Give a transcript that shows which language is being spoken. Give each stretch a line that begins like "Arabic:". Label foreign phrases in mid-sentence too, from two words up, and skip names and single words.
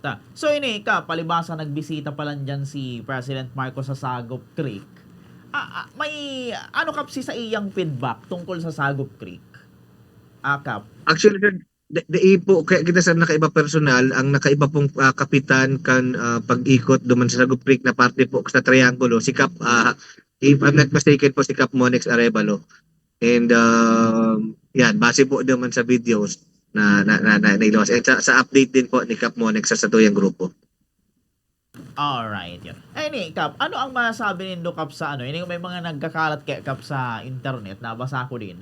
Bikol: So, ini palibasa nagbisita pa lang dyan si President Marcos sa Sagup Creek. May ano kap sa iyang feedback tungkol sa Sagup Creek? Kap? Actually, po kaya kita sa nakaiba personal, ang nakaiba pong kapitan kan pag-ikot duman sa Sagup Creek na parte po sa Triangulo, si Kap,
English: if I'm not mistaken
Bikol: po si Kap Monex Arevalo. And yan, base po naman sa videos na nailawas. And sa update din po ni Kap Monex sa tuyang grupo. Alright. Yun. Ini, Kap, ano ang masasabi nindo, Kap, sa Ini may mga nagkakalat kay Kap sa internet, nabasa ko din.